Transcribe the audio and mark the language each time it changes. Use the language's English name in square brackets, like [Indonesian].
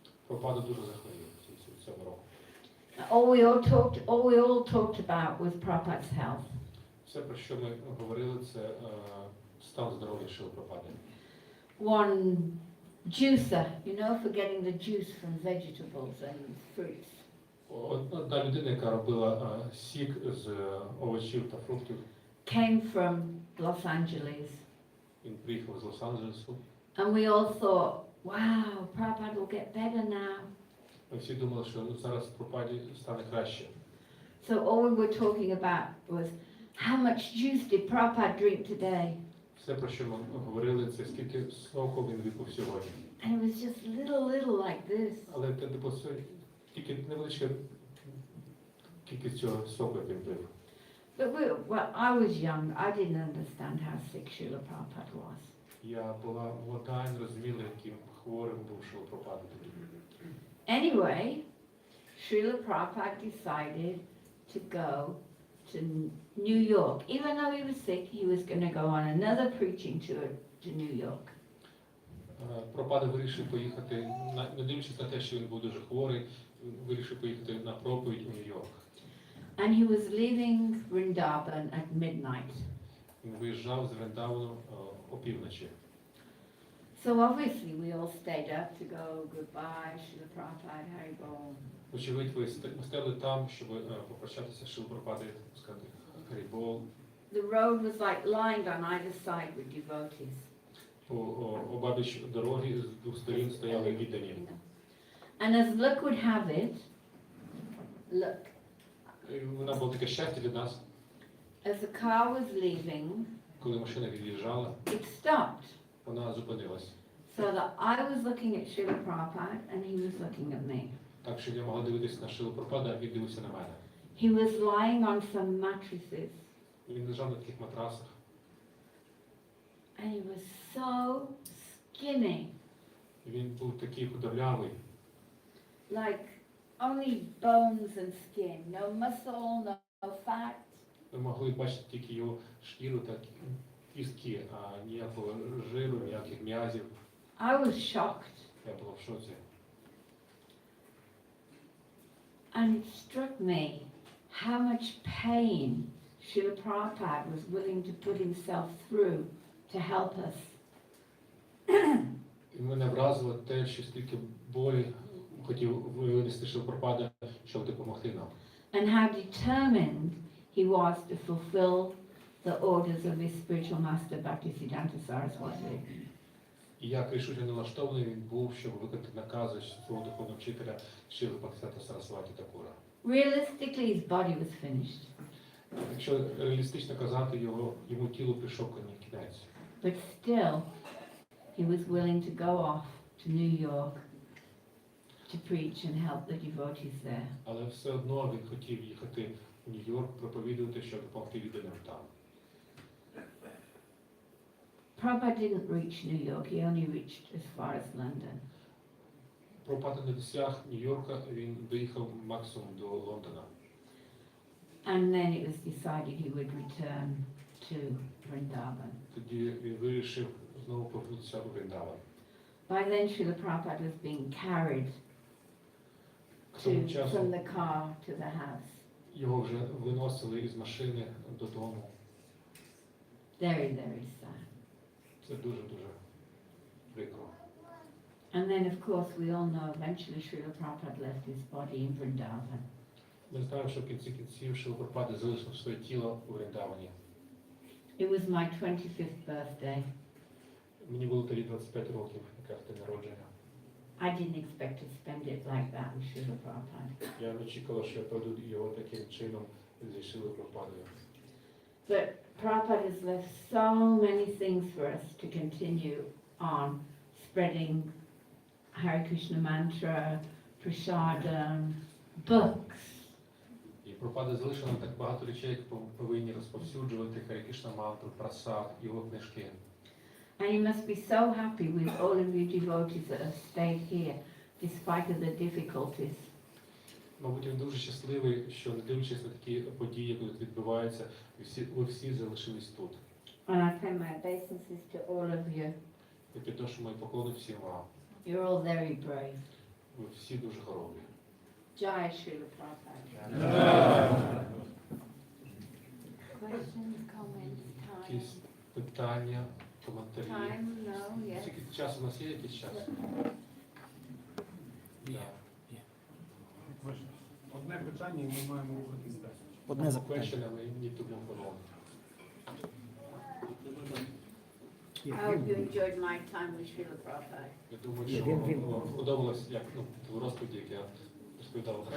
[Ukrainian] Прабхупада дуже захворів цього року. [English] All we all talked about was Prabhupada's health. [Ukrainian] Все, про що ми говорили, це стан здоров'я Шріли Прабхупади. [English] One juicer, you know, for getting the juice from vegetables and fruits. [Ukrainian] Одна людина, яка робила сік з овочів та фруктів, [English] Came from Los Angeles. [Ukrainian] він приїхав з Лос-Анджелесу. [English] And we all thought, wow, Prabhupada will get better now. [Ukrainian] Ми всі думали, що зараз Прабхупаді стане краще. [English] So all we were talking about was, how much juice did Prabhupada drink today? [Ukrainian] Все, про що ми говорили, це скільки соку він випив сьогодні. [English] And it was just little like this. [Ukrainian] Але це тільки невеличка кількість цього соку, як він пив. [English] Well, I was young. I didn't understand how sick Srila Prabhupada was. [Ukrainian] Я була молода і не розуміла, яким хворим був Шріла Прабхупада тоді. [English] Anyway, Srila Prabhupada decided to go to New York. Even though he was sick, he was going to go on another preaching tour to New York. [Ukrainian] Прабхупада вирішив поїхати, не дивлячись на те, що він був дуже хворий, вирішив поїхати на проповідь у Нью-Йорк. [English] And he was leaving Vrindavan at midnight. [Ukrainian] Він виїжджав з Вриндавану опівночі. [English] So obviously we all stayed up to go goodbye, Srila Prabhupada, Haribol. [Ukrainian] Очевидь, ви стояли там, щоб попрощатися з Шрілою Прабхупадою, сказати Харібол. [English] The road was like lined on either side with devotees. [Ukrainian] По обабіч дороги з двох сторін стояли віддані. [English] And as luck would have it, look, [Ukrainian] Вона була таке щастя від нас, [English] as the car was leaving, [Ukrainian] коли машина від'їжджала, [English] it stopped. [Ukrainian] вона зупинилась. [English] So that I was looking at Srila Prabhupada and he was looking at me. [Ukrainian] Так що я могла дивитися на Шрілу Прабхупаду, а він дивився на мене. [English] He was lying on some mattresses [Ukrainian] Він лежав на таких матрасах. [English] and he was so skinny, [Ukrainian] Він був такий худорлявий, [English] like only bones and skin, no muscle, no fat. [Ukrainian] ви могли бачити тільки його шкіру та кістки, а ніякого жиру, ніяких м'язів. [English] I was shocked. [Ukrainian] Я була в шоці. [English] And it struck me how much pain Srila Prabhupada was willing to put himself through to help us. [Ukrainian] І мене вразило те, що стільки болі хотів винести Шріла Прабхупада, щоб допомогти нам. [English] And how determined he was to fulfill the orders of his spiritual master Bhaktisiddhanta Saraswati. [Ukrainian] І як рішуче налаштований він був, щоб виконати накази свого духовного вчителя Шріли Бхактисиддханта Сарасваті Такура. [English] Realistically, his body was finished, [Ukrainian] Якщо реалістично казати, йому тілу прийшов кінець. [English] but still, he was willing to go off to New York to preach and help the devotees there. [Ukrainian] Але все одно він хотів їхати в Нью-Йорк, проповідувати, щоб допомогти відданим там. [English] Prabhupada didn't reach New York, he only reached as far as London. [Ukrainian] Прабхупада не досяг Нью-Йорка, він доїхав максимум до Лондона. [English] And then it was decided he would return to Vrindavan. [Ukrainian] Тоді він вирішив знову повернутися у Вриндаван. [English] By then, Srila Prabhupada was being carried [Ukrainian] К тому часу [English] from the car to the house. [Ukrainian] його вже виносили із машини додому. [English] Very, very sad. [Ukrainian] Це дуже-дуже прикро. [English] And then, of course, we all know eventually Srila Prabhupada left his body in Vrindavan. [Ukrainian] Ми знаємо, що в кінці кінців Шріла Прабхупада залишив своє тіло у Вриндавані. [English] It was my 25th birthday. [Ukrainian] Мені було тоді 25 років, якраз день народження. [English] I didn't expect to spend it like that with Srila Prabhupada. [Ukrainian] Я не очікував, що я проведу його таким чином зі Шрілою Прабхупадою. [English] But Prabhupada has left so many things for us to continue on spreading Hare Krishna mantra, prasadam, books. [Ukrainian] І Прабхупада залишив нам так багато речей, які повинні розповсюджувати Харе Кришна мантру, прасад, його книжки. [English] And you must be so happy with all of you devotees that have stayed here, despite of the difficulties. [Ukrainian] Мабуть, він дуже щасливий, що не дивлячись на такі події, які тут відбуваються, ви всі залишились тут. [English] And I pay my obeisances to all of you. [Ukrainian] Я підношу мої поклони всім вам. [English] You're all very brave. [Ukrainian] Ви всі дуже хоробрі. [English] Jai Srila Prabhupada. Questions, comments, [Ukrainian] Якісь [English] time? [Ukrainian] питання, коментарі? [English] Time? No, yes. [Ukrainian] Скільки часу у нас є якийсь час? Є. Одне питання, і ми маємо рухатись далі. Одне запитання. [English] Question, [Ukrainian] але ні [English] to move on. I hope you enjoyed my time with Srila Prabhupada. [Ukrainian] Я думаю, що вам подобалось, як в розповіді, як я розповідав про